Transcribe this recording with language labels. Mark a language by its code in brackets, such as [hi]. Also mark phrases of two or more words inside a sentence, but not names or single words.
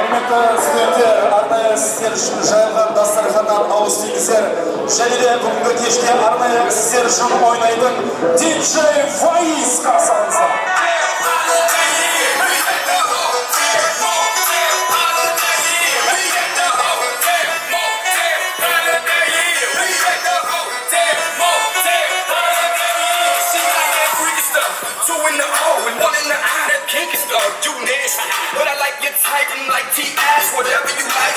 [kk] Құрметті студенттер, арнайы сіздер үшін жайылған дастарханнан ауыз тигіздер. Және де бүгінгі кеште арнайы сіздер үшін ойнайтын диджей Фаиз қарсы [en] But I like your type and like T-Ass, whatever you like.